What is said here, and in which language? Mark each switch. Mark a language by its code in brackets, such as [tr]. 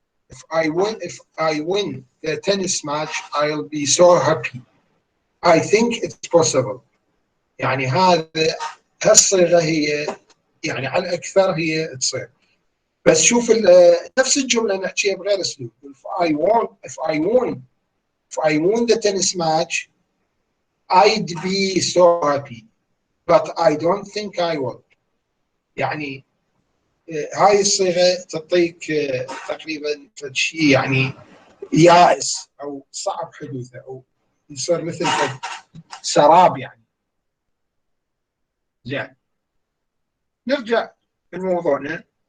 [en] if I win the tennis match I'll be so happy. I think it's possible، [ar] يعني هالصيغة هي يعني على الأكثر هي تصير. بس شوف نفس الجملة نحكيها بغير أسلوب. [en] if I won the tennis match I'd be so happy but I don't think I will. [ar] يعني هاي الصيغة تعطيك تقريبا شيء يعني يائس أو صعب حدوثه، أو يصير مثل سراب يعني. زين نرجع لموضوعنا.